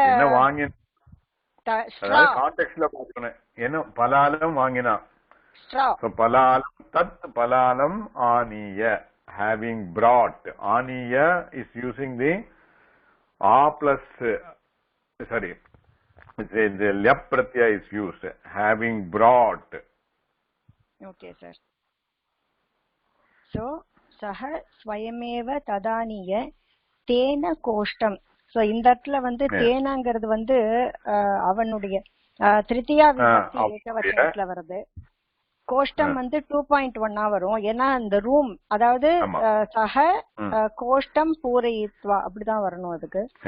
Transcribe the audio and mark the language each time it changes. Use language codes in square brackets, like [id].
[ta] என்ன வாங்கின கான்டெக்ஸ்ட்ல பார்க்கணும். என்ன பலாலம் வாங்கினா, பலாலம், தத் பலாலம் ஆனிய, [en] having brought. ஆனிய is using the a plus, sorry, the lep pratyaya is used, having brought. Okay sir. [sa] So சஹ ஸ்வயமேவ ததானிய தேன கோஷ்டம். [ta] சோ இந்த இடத்துல தேனாங்கிறது அவனுடைய திருத்தியா விபக்தி ஏகவச்சனத்துல வருது. கோஷ்டம் 2.1 வரும். ஏன்னா இந்த ரூம், அதாவது சஹ கோஷ்டம் பூரயித்வா அப்படிதான் வரணும் அதுக்கு.